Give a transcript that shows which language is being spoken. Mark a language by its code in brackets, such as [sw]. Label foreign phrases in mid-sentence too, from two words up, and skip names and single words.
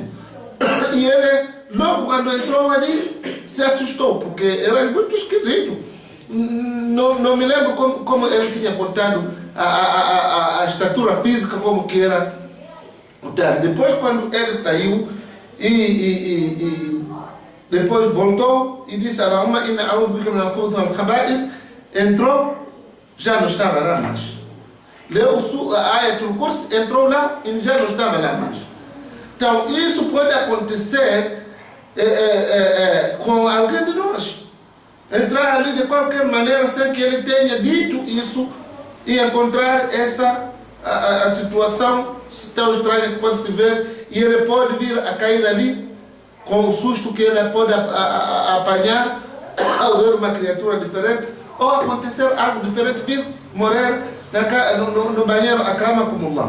[pt] E ele, logo quando entrou ali, se assustou, porque era muito esquisito. Não me lembro como ele tinha contado a estatura física, como que era. Depois, quando ele saiu e depois voltou e disse [ar] اللهم إنا أعوذ بك من الخبث والخبائث, [pt] entrou, já não estava lá mais. Leu a Ayatul Kursi, entrou lá e já não estava lá mais. Então, isso pode acontecer com alguém de nós. Entrar ali de qualquer maneira sem que ele tenha dito isso e encontrar essa a situação tão estranha que pode se ver, e ele pode vir a cair ali com o susto que ele pode apanhar ao ver uma criatura diferente, ou acontecer algo diferente, vir morrer no banheiro, akramakumullah.